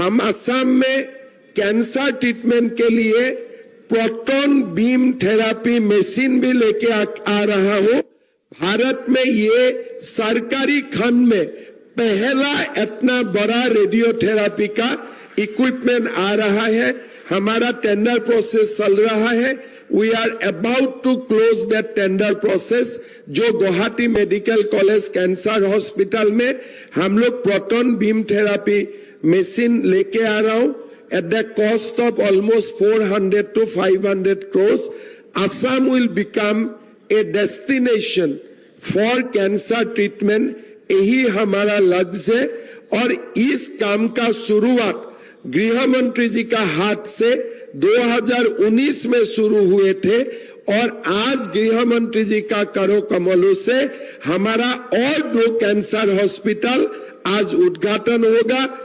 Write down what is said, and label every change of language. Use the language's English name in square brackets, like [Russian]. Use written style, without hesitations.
[Hindi] हम असम में cancer treatment के लिए प्रोटॉन बीम थेरापी मशीन भी लेके आ रहा हूं। भारत में ये सरकारी खंड में पहला इतना बड़ा रेडियोथेरापी का इक्विपमेंट आ रहा है। हमारा टेंडर प्रोसेस चल रहा है। [English] We are about to close that tender process। [Hindi] जो Guwahati medical college cancer hospital में हम लोग प्रोटॉन बीम थेरापी मशीन लेके आ रहा हूं [English] at the cost of almost 400 to 500 crores। Assam will become a destination for cancer treatment। [Hindi] यही हमारा लक्ष्य है और इस काम का शुरुआत गृह मंत्री जी का हाथ से 2019 में शुरू हुए थे और आज गृह मंत्री जी का करो कमलों से हमारा और 2 कैंसर हॉस्पिटल आज उद्घाटन होगा।